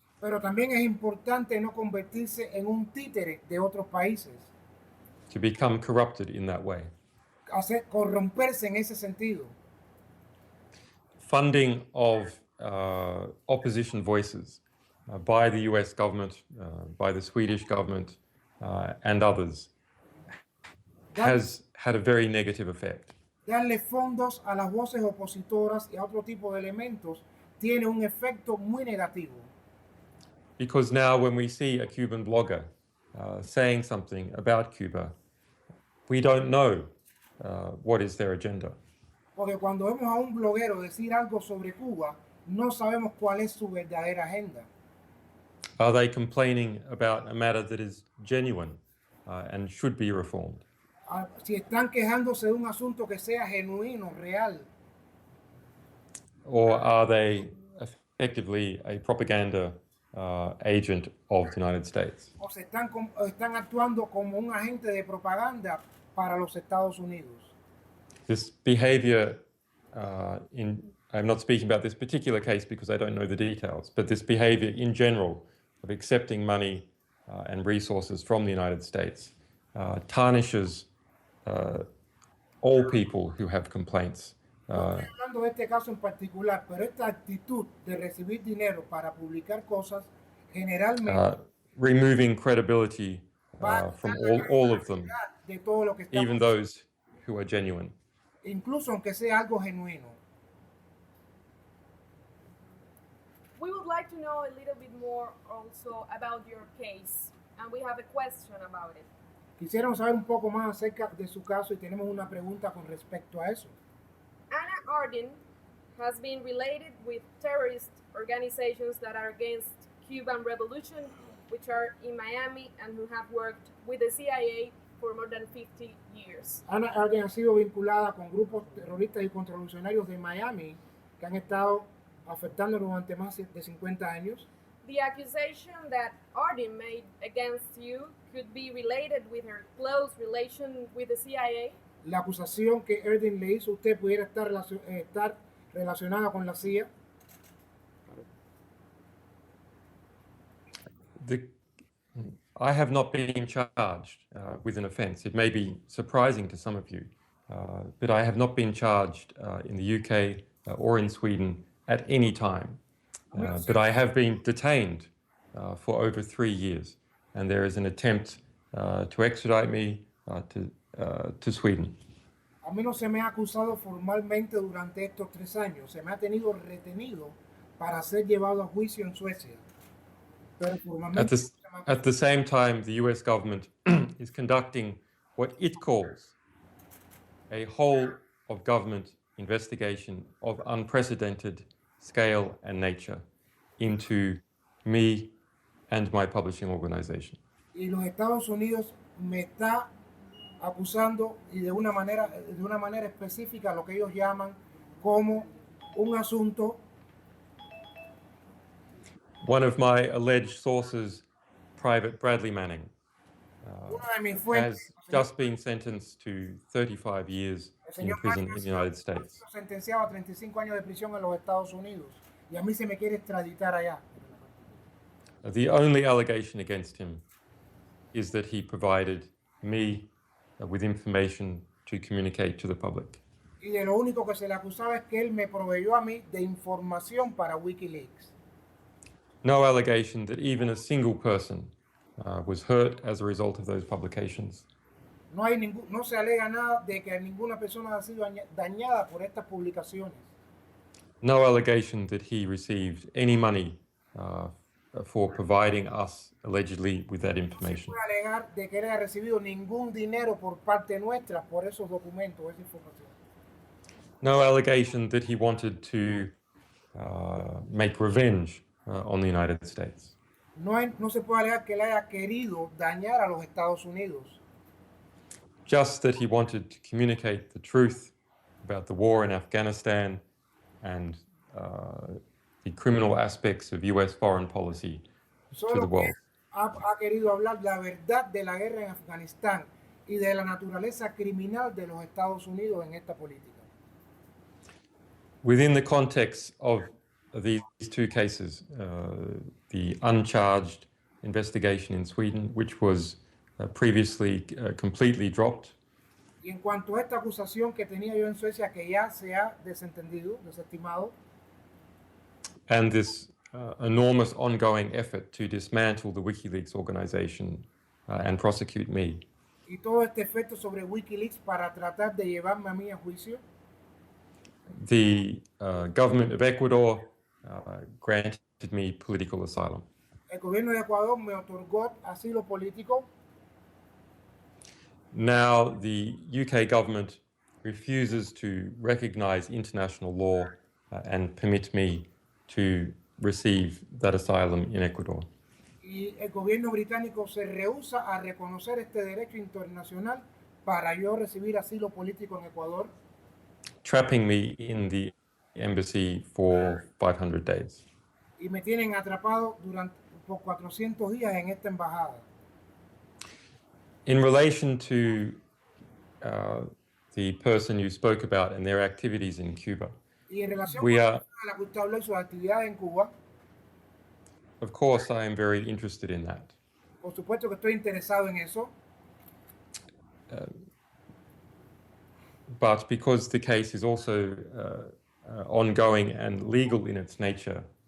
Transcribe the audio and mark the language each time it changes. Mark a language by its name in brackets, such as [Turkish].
[Spanish] Pero también es importante no convertirse en un títere de otros países. [English] To become corrupted in that way. [Spanish] Corromperse en ese sentido. [English] Funding of opposition voices by the US government, by the Swedish government, and others has had a very negative effect. [Spanish] Darle fondos a las voces opositoras y a otro tipo de elementos tiene un efecto muy negativo. [English] Because now when we see a Cuban blogger saying something about Cuba, we don't know what is their agenda. [Spanish] Porque cuando vemos a un bloguero decir algo sobre Cuba, no sabemos cuál es su verdadera agenda. [English] Are they complaining about a matter that is genuine and should be reformed? [Spanish] Si están quejándose de un asunto que sea genuino, real. [English] Or are they effectively a propaganda agent of the United States? [Spanish] O se están actuando como un agente de propaganda para los Estados Unidos. [English] This behavior, I'm not speaking about this particular case because I don't know the details, but this behavior in general of accepting money and resources from the United States tarnishes all people who have complaints. [Spanish] No estoy hablando de este caso en particular, pero esta actitud de recibir dinero para publicar cosas generalmente [English] removing credibility from all of them, [Spanish] de todo lo que [English] even those who are genuine. [Spanish] Incluso aunque sea algo genuino. [English] We would like to know a little bit more also about your case, and we have a question about it. [Spanish] Quisiéramos saber un poco más acerca de su caso y tenemos una pregunta con respecto a eso. [English] Anna Ardern has been related with terrorist organizations that are against Cuban revolution, which are in Miami and who have worked with the CIA for more than 50 years. [Spanish] Anna Ardern ha sido vinculada con grupos terroristas y contrarrevolucionarios de Miami que han estado afectando durante más de 50 años. [English] The accusation that Ardern made against you could be related with her close relation with the CIA. [Spanish] La acusación que Ardern le hizo a usted pudiera estar relacionada con la CIA. [English] I have not been charged with an offence. It may be surprising to some of you, but I have not been charged in the UK or in Sweden at any time. But I have been detained for over 3 years, and there is an attempt to extradite me to Sweden. [Spanish] A mí no se me ha acusado formalmente durante estos 3 años. Se me ha tenido retenido para ser llevado a juicio en Suecia. Pero formalmente [English] At the same time, the US government is conducting what it calls a whole of government investigation of unprecedented scale and nature into me and my publishing organization. [Spanish] Y los Estados Unidos me está acusando y de una manera específica lo que ellos llaman como un asunto. [English] One of my alleged sources, Private Bradley Manning, [Spanish] Una de mis fuentes, [English] has just been sentenced to 35 years in prison in the United States. [Spanish] Sentenciado a 35 años de prisión en los Estados Unidos y a mí se me quiere extraditar allá. [English] The only allegation against him is that he provided me with information to communicate to the public. [Spanish] Y de lo único que se le acusaba es que él me proveyó a mí de información para Wikileaks. [English] No allegation that even a single person was hurt as a result of those publications. [Spanish] No se alega nada de que ninguna persona ha sido dañada por estas publicaciones. [English] No allegation that he received any money for providing us allegedly with that information. [Spanish] No se puede alegar de que él haya recibido ningún dinero por parte nuestra por esos documentos, esa información. [English] No allegation that he wanted to make revenge on the United States. [Spanish] No se puede alegar que él haya querido dañar a los Estados Unidos. [English] Just that he wanted to communicate the truth about the war in Afghanistan and the criminal aspects of US foreign policy to the world. [Spanish] Ha querido hablar la verdad de la guerra en Afganistán y de la naturaleza criminal de los Estados Unidos en esta política. [English] Within the context of these two cases, the uncharged investigation in Sweden, which was previously completely dropped. [Spanish] Y en cuanto a esta acusación que tenía yo en Suecia, que ya se ha desestimado. [English] And this enormous ongoing effort to dismantle the Wikileaks organization and prosecute me. [Spanish] Y todo este efecto sobre Wikileaks para tratar de llevarme a mí a juicio. [English] The government of Ecuador granted me political asylum. [Spanish] El gobierno de Ecuador me otorgó asilo político. [English] Now the UK government refuses to recognize international law and permit me to receive that asylum in Ecuador. [Spanish] Y el gobierno británico se rehúsa a reconocer este derecho internacional para yo recibir asilo político en Ecuador. [English] Trapping me in the embassy for 500 days. [Spanish] Y me tienen atrapado por 400 días en esta embajada. [English] In relation to the person you spoke about and their activities in Cuba, [Spanish] y en relación con la que usted habló y sus actividades en Cuba, [English] of course I am very interested in that. [Spanish] Por supuesto que estoy interesado en eso. [English] But because the case is also ongoing and legal in its nature,